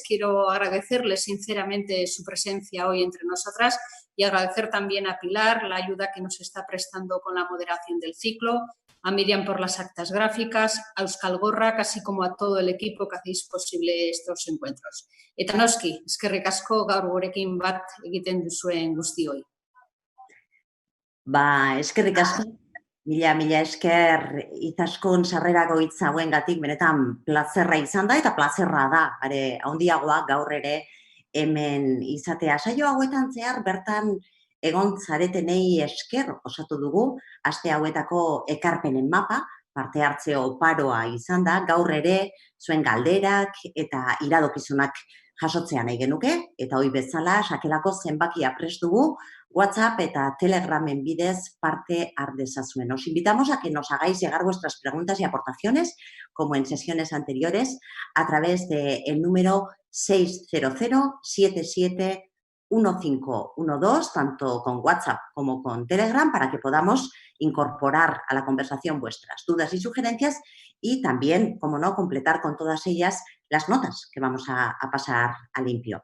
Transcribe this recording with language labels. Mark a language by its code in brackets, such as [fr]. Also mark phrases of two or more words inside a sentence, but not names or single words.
[es] Quiero agradecerle sinceramente su presencia hoy entre nosotras y agradecer también a Pilar la ayuda que nos está prestando con la moderación del ciclo, a Miriam por las actas gráficas, a Euskal Gorrak, así como a todo el equipo que hacéis posible estos encuentros. [eu] Eta noski, eskerrik asko gaur gurekin bat egiten duzuen guztioi. Eskerrik asko. Mila esker Itaskun sarrerako hitz hauengatik benetan plazerra izan da eta plazerra da, are handiagoa gaur ere hemen izatea. Saio hauetan zehar bertan egon zaretenei esker osatu dugu, aste hauetako ekarpenen mapa, parte hartze oparoa izan da, gaur ere zuen galderak eta iradokizunak jasotzea nahi genuke, eta hoi bezala sakelako zenbakia prest dugu, WhatsApp eta Telegramen bidez parte har dezazuen. [es] Os invitamos a que nos hagáis llegar vuestras preguntas y aportaciones, como en sesiones anteriores, a través del número 600-771512, tanto con WhatsApp como con Telegram, para que podamos incorporar a la conversación vuestras dudas y sugerencias y también, como no, completar con todas ellas las notas que vamos a pasar a limpio.